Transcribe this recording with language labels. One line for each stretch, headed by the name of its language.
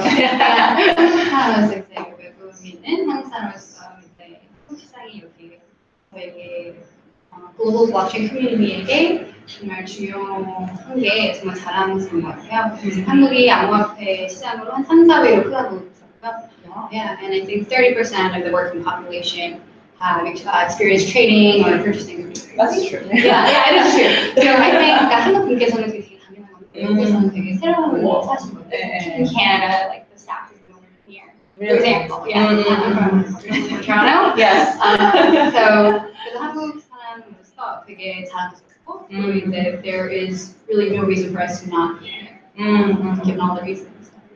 Korean: So, 하나씩 외국인은 한국 사람으로서 이제 한국 시장이 여기 저에게 글로벌 블록체인 커뮤니티에게 정말 중요한 게 정말 자랑스러운 것 같아요. 한국이 암호화폐 시장으로 한 3, 4위로 크다고 들었고요.
English: Yeah, and I think 30% of the working population have experienced trading or purchasing. That's true. Yeah, it is true. So I think
Korean: 한국 분께서는 되게 당연한 건데 여기서는 되게 새로운 거 사실 거예요.
English: In Canada, like the staff is over here. For example, I'm from Toronto. Yes. So
Korean: 그래서 한국 사람으로서 되게 자랑스럽고 그리고 이제
English: there is really no reason for us to not be here, given all the reasons.